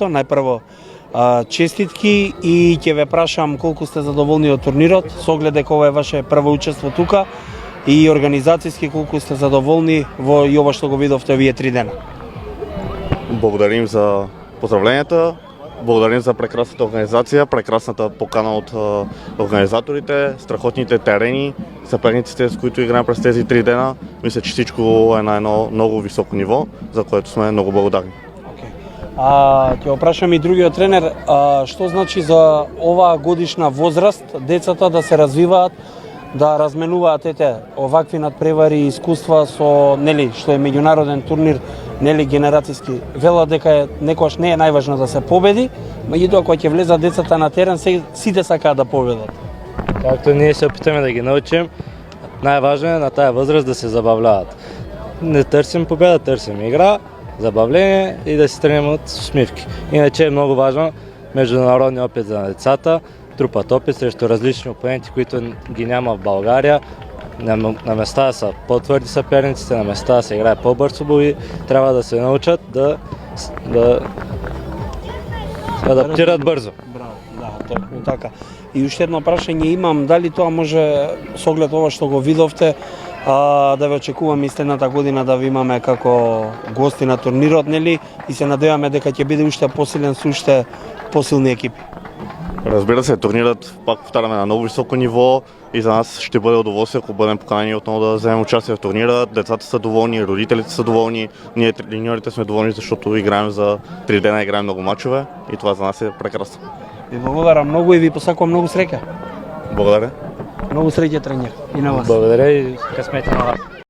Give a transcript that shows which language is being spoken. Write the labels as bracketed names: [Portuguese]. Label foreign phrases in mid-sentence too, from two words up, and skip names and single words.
[Macedonian] Најпрво честитки и ќе ве прашам колку сте задоволни од турнирот, со оглед дека ова е ваше прво учество тука и организацијски колку сте задоволни во и ова што го видовте овие 3 дена. [Bulgarian] Благодарим за поздравленията, благодарим за прекрасната организација, прекрасната покана од организаторите, страхотните терени, саперниците с които играем през тези 3 дена. Мисля, че всичко е на едно много високо ниво, за което сме много благодарни. [Macedonian] Ќе опрашам и другиот тренер, што значи за оваа годишна возраст децата да се развиваат, да разменуваат овакви надпревари и искуства со нели што е меѓународен турнир, нели генерацијски. Вела дека некогаш не е најважно да се победи, меѓутоа кога ќе влезат децата на терен, сите сакаат да победат. [Bulgarian] Както ние се опитаме да ги научим, најважно е на таа возраст да се забавляват. Не търсим победа, търсим игра, забавление и да се тренем од смивки. [Macedonian] Иначе е многу важно меѓународни опит за децата, [Bulgarian] трупат опит срещу различни опоненти които ги няма в Българија. На места са потврди саперниците, на места се играе по-бърз фудбал и трябва да се научат да адаптират брзо. [Macedonian] Браво, да, точно така. И уште едно прашање имам, дали тоа може со оглед ова што го видовте, да ве очекуваме и следната година да ви имаме како гости на турнирот, нели? И се надеваме дека ќе биде уште посилен со уште посилни екипи. [Bulgarian] Разбира се, турнирът пак повтаряме на много високо ниво и за нас ще бъде удоволствие, ако бъдем поканени отново да вземем участие в турнира. Децата са доволни, родителите са доволни, ние треньорите сме доволни, защото играем за 3 дена, играем много мачове и това за нас е прекрасно. [Macedonian] Ви благодарам многу и ви посакувам многу среќа. [Bulgarian] Благодаря. [Macedonian] Многу среќа тренер и на вас. [Bulgarian] Благодаря и късмете на вас.